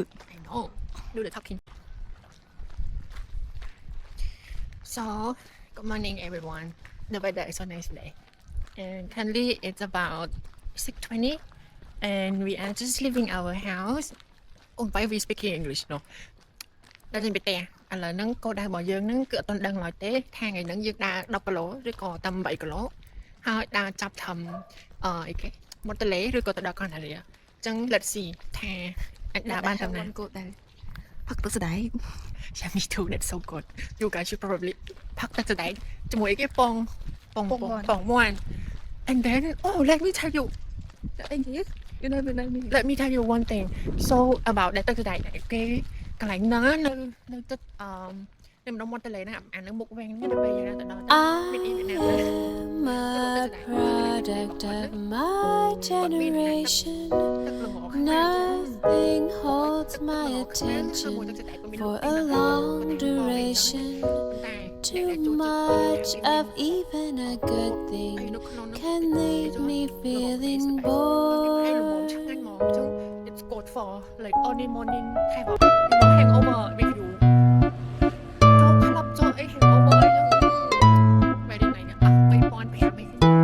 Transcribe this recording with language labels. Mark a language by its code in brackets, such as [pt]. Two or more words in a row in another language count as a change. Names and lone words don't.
[en] I know. Do the talking. So, good morning, everyone. The weather is so nice today, and currently it's about 6:20, and we are just leaving our house. Oh, why we speaking English? No. [km] ដល់ចេញពីផ្ទះឥឡូវហ្នឹងគោលដៅរបស់យើងហ្នឹងគឺអត់ទាន់ដឹងឡើយទេថាថ្ងៃហ្នឹងយើងដើរ10គីឡូឬក៏តាម8គីឡូហើយដើរចាប់ធំអីគេមកទន្លេឬក៏ទៅដល់កណ្ដាលអញ្ចឹង [en] let's see [km] ថាអាចដើរបានតាមណាគោលដៅផឹកទឹកស្ដែក [en] Yeah, me too. That's so good. You guys should probably [km] ផឹកទឹកស្ដែកជាមួយអីគេពងមួន [en] and then oh let me tell you You never know me. let me tell you one thing so about that [km] ទឹកស្ដែកគេកន្លែងហ្នឹងនៅទឹកនៅម្ដុំមាត់ទន្លេហ្នឹងអានឹងមុខវែងហ្នឹងទៅពេលយើងទៅដល់មានអ៊ីវៀតណាម [en] I'm a product of my generation. Nothing holds my attention for a long duration. Too much of even a good thing can leave me feeling bored. It's good for like early morning kind of hangover with you ចូល [km] ក្លឹបចូលអី hangover អីចឹងបែរនេះអស់3500ឯង